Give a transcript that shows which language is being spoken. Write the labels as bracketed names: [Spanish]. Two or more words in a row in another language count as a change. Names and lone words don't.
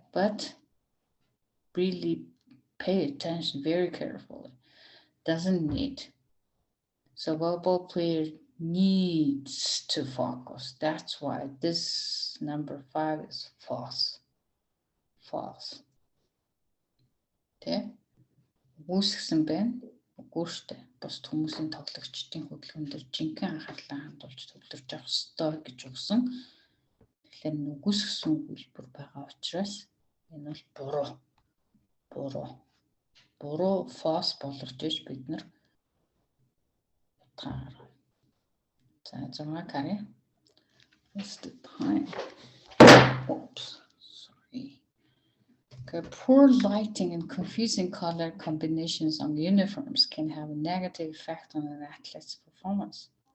[English] But really pay attention very carefully. Doesn't need. So volleyball player needs to focus. That's why this number 5 is false. False. Okay? [Mongolian] Үүсгэсэн байна. Үгүй шүү дээ. Бусд хүмүүсийн тоглогчдын хөдөлгөөн дээр жинхэнэ анхаарлаа хандуулж төвлөрж авах ёстой гэж өгсөн. Тэгэхээр үгүйсгэсэн үйлбэр байгаа учраас энэ бол буруу. Буруу false боловч бид нар утгаараа. За 6 карья. [English] What's the time? Oops, sorry. Okay, poor lighting and confusing color combinations on uniforms can have a negative effect on an athlete's performance.